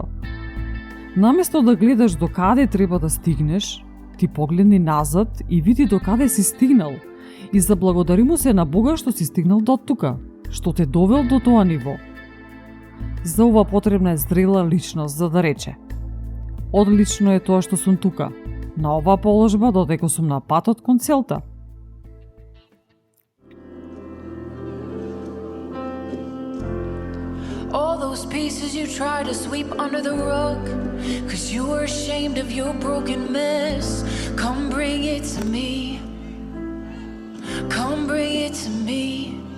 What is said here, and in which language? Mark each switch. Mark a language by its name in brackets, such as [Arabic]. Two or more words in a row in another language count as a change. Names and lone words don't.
[Macedonian] Наместо да гледаш до каде треба да стигнеш, ти погледни назад и види до каде си стигнал и заблагодари му се на Бога што си стигнал до тука, што те довел до тоа ниво. За ова потребна е зрела личност за да рече: одлично е тоа што сум тука, на оваа положба додека сум на патот кон целта. [English] All those pieces you try to sweep under the rug, 'cause you were ashamed of your broken mess. Come bring it to me. Come bring it to me.